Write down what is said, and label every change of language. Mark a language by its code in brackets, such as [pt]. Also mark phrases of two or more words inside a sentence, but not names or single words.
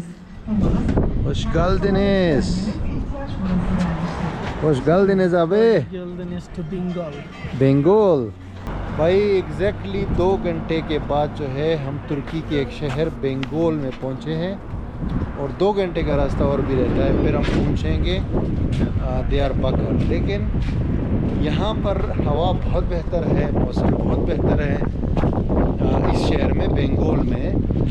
[tr] Hoş geldiniz. İhtiyaç molası vermiştir. Hoş geldiniz abi. Geldiniz to Bengal. [hi] बंगाल। भाई एग्जैक्टली 2 घंटे के बाद जो है हम तुर्की के एक शहर बंगाल में पहुंचे हैं, और 2 घंटे का रास्ता और भी रहता है, फिर हम पहुंचेंगे दियारबकर। लेकिन यहाँ पर हवा बहुत बेहतर है, मौसम बहुत बेहतर है इस शहर में बंगाल में।